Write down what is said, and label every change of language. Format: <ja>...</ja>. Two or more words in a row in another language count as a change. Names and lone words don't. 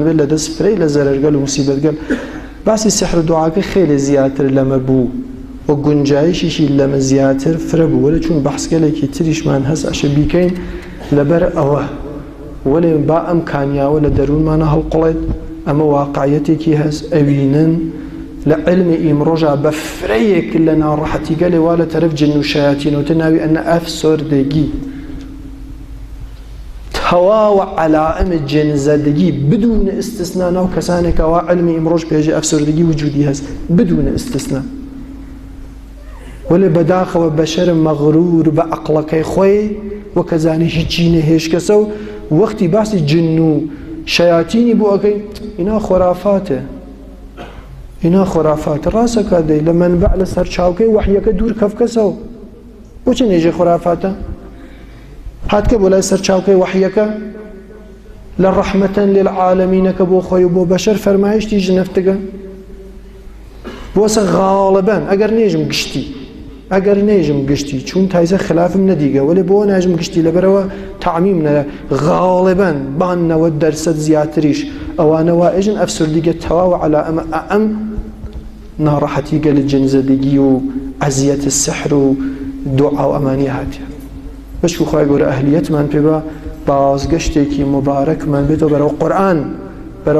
<sdh>بێت لە دەست فرەی لە زەرەرگەل و موسیبەتگەل باسی سحر دوعاکە خێلێ زیاتر لەمە بوو و گونجایشیشی لەمە زیاتر فرە بوو وەلە چون بەحسگەلێکی تریشمان هەست ئەشە بیکەین لەبەر ئەوە وەلێ با ئەم کانیاوە لە دەروونمانە هەڵقەڵێت ئەمە واقعیەتێکی هەست ئەوینن لە علمی ئیمڕۆژە بە فرەیەک لە ناڕەحەتیگەلێ وا لە تەرەف جن و شایەتینەوەتە ناوی ئەنە ئەفسۆردەگی تەواوە عەلائم جنزەدەگی</sdh> <fa>بدون استثنا</fa> <sdh>ناو کەسانێکەوە علمی ئیمڕۆژ پێژێ ئەفسۆردەگی وجودی هەست</sdh> <fa>بدون استثنا</fa> <sdh>وەلێ بەداخەوە بەشەر مەغرور بە عەقڵەکەی خۆی وەکەزانێ هیچی نەهێش کەسە و وەختی باسی جن و شایەتینی بۆ ئەەکەی ئینا خۆرافاتە ئینا خۆرافاتە ڕاستەکە دەی لە مەنبەع لە سەر چاوکەی وەحیەکە دوور کەفکەسەوە بۆچی نێژێ خۆرافاتە هاتکە بۆ لای سەر چاوکەی وەحیەکە لە</sdh> <ar>ڕەحمەتەن للعالەمینەکە</ar> <sdh>بۆ خۆی و بۆ بەشەر فەرمایشتی ژنەفتەکە بۆسە غاڵبەن ئەگەر نێژم گشتی چون تایزە خلافم نەدیگە ولی بۆ ناژم گشتی لەبەرەوە تعمیم نەرە غاڵبەن بان 90% زیاتریش ئەوانەوە ئێژن ئەفسردیگە تەواوە عەلا ئەم ناڕەحەتیگە لە جنزەدەگی و</sdh> <ar>عەزیەت السحر</ar> <sdh>و دوعا و ئەمانی هاتیە بەشکو خوای گەورە ئەهلیەتمان پێ بە بازگەشتێکی مبارەکمان بێتەوە بەرەو قورئان بەرەو</sdh>